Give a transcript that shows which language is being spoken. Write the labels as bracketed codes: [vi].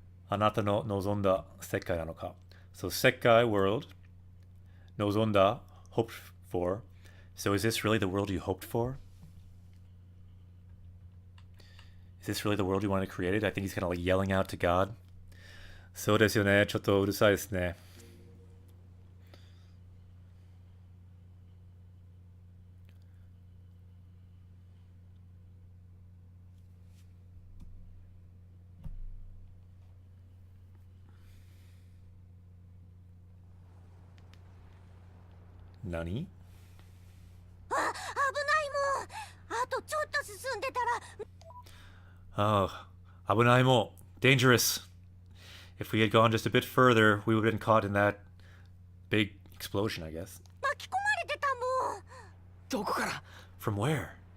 [ja] Anata no nozonda sekkai nano ka? [en] So sekkai, world, nozonda, hoped for. So is this really the world you hoped for? Is this really the world you wanted created? I think he's kind of like yelling out to God. [ja] そうですよね。ちょっとうるさいですね。何？あ、危ないもん。あとちょっと進んでたら。 [en] Oh, [ja] 危ないもん。 [en] Dangerous. If we had gone just a bit further, we would have been caught in that big explosion, I guess. [ja] 巻き込まれてたもん。どこから？ [en] From where?